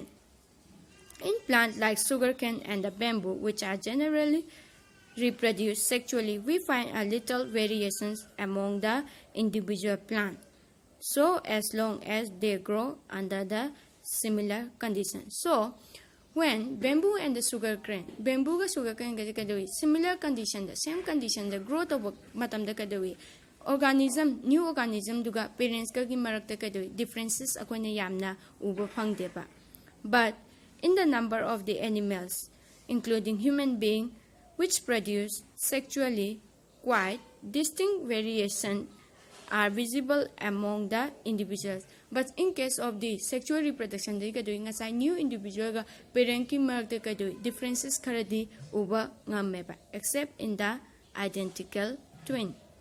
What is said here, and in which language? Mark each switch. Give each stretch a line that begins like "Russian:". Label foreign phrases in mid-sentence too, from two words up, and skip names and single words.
English: In plants like sugarcane and the bamboo, which are generally reproduce sexually, we find a little variations among the individual plant. So as long as they grow under the similar conditions. So when bamboo and the sugarcane kadoi similar condition, the same condition, the growth of
Manipuri: matam da kadoi
English: new organism
Manipuri: duga parents ka gi marakta kadoi differences akoina yamna uba phangdeba.
English: But in the number of the animals, including human being, which produce sexually, quite distinct variations are visible among the individuals. But in case of the sexual reproduction, new individual parent
Manipuri: ki marakta differences karadi uba ngameba,
English: except in the identical twin.